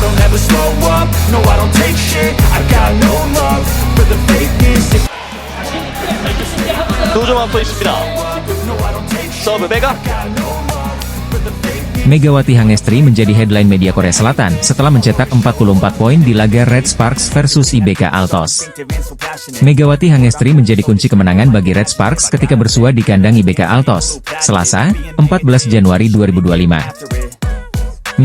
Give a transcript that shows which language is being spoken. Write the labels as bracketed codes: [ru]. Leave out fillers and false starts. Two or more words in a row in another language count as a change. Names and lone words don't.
[en] never slow up, no I don't take shit. I got no love for the fakeness. [ko] 두 점 앞서 있습니다. 서브 메가. [id] Megawati Hangestri menjadi headline media Korea Selatan setelah mencetak 44 poin di laga Red Sparks versus IBK Altos. Megawati Hangestri menjadi kunci kemenangan bagi Red Sparks ketika bersua di kandang IBK Altos, Selasa, 14 Januari 2025.